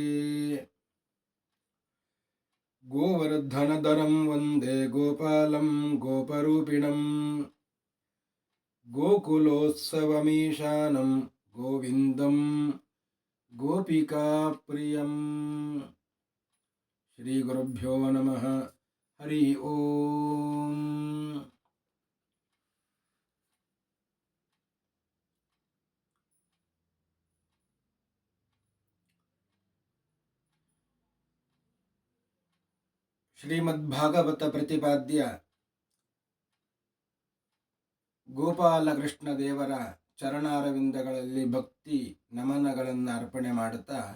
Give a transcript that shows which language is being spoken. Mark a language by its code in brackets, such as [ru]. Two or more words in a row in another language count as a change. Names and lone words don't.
[sa] गोवर्धनधरं वन्दे गोपालं गोपरूपिणं गोकुलोत्सवमीशानं गोविन्दं गोपिकाप्रियं। श्रीगुरुभ्यो नमः। हरि ओम्। [kn] ಶ್ರೀಮದ್ಭಾಗವತ ಪ್ರತಿಪಾದ್ಯ ಗೋಪಾಲಕೃಷ್ಣ ದೇವರ ಚರಣಾರವಿಂದಗಳಲ್ಲಿ ಭಕ್ತಿ ನಮನಗಳನ್ನು ಅರ್ಪಣೆ ಮಾಡುತ್ತಾ